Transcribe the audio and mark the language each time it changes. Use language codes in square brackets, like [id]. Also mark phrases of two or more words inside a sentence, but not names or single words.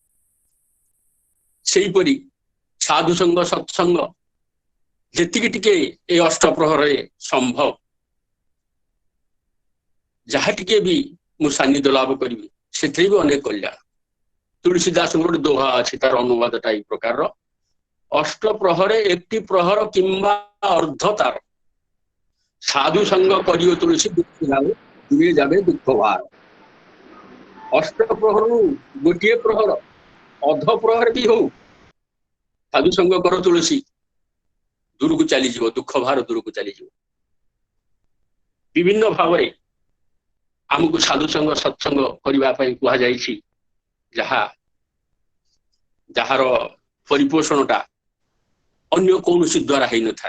[or] ସେହିପରି ସାଧୁସଙ୍ଗ ସତ୍ସଙ୍ଗ ଯେତିକି ଟିକେ ଏ ଅଷ୍ଟପ୍ରହରରେ ସମ୍ଭବ ଯାହା ଟିକେ ବି ମୁଁ ସାନ୍ନିଧ୍ୟ ଲାଭ କରିବି ସେଥିରେ ବି ଅନେକ କଲ୍ୟାଣ। ତୁଳସୀଦାସଙ୍କର ଗୋଟେ ଦୋହା ଅଛି, ତାର ଅନୁବାଦଟା ଏଇ ପ୍ରକାରର, ଅଷ୍ଟପ୍ରହରେ [bn] একটি প্রহর কিংবা অর্ধ তার সাধু সঙ্গ করিও তুলসী দুঃখ যাবে দূরে যাবে দুঃখ ভার। [or] ଅଷ୍ଟପ୍ରହରରୁ ଗୋଟିଏ ପ୍ରହର ଅଧ ପ୍ରହର ବି ହଉ ସାଧୁ ସଙ୍ଗ କର ତୁଳସୀ ଦୂରକୁ ଚାଲିଯିବ, ଦୁଃଖ ଭାର ଦୂରକୁ ଚାଲିଯିବ। ବିଭିନ୍ନ ଭାବରେ ଆମକୁ ସାଧୁ ସଙ୍ଗ ସତ୍ସଙ୍ଗ କରିବା ପାଇଁ କୁହାଯାଇଛି, ଯାହାର ପରିପୋଷଣଟା ଅନ୍ୟ କୌଣସି ଦ୍ୱାରା ହେଇନଥାଏ।